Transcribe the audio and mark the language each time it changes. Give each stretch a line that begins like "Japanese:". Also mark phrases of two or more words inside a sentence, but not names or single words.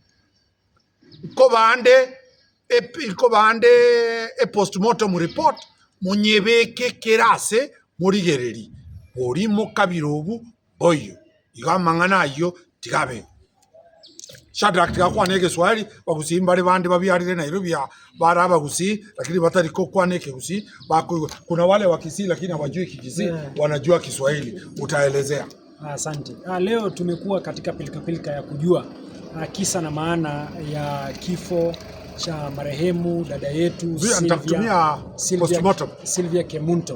Gusii: ko bande
English: postmortem report
Gusii: munyebeke kerase murigereri orimo kabirobu oyo igamangana ayo tigabe Shadrach tikakwane Kiswahili bagusimba ari bandi babyarire Nairobi baraba gusi lakini batari ko kwane gusi
Swahili: kuna wale wa Kisii lakini hawajui Kisii wanajua Kiswahili utaelezea. Asante. Leo tumekuwa katika pilika ya kujua kisa na maana ya kifo cha marehemu dada yetu Sylvia Kemunto.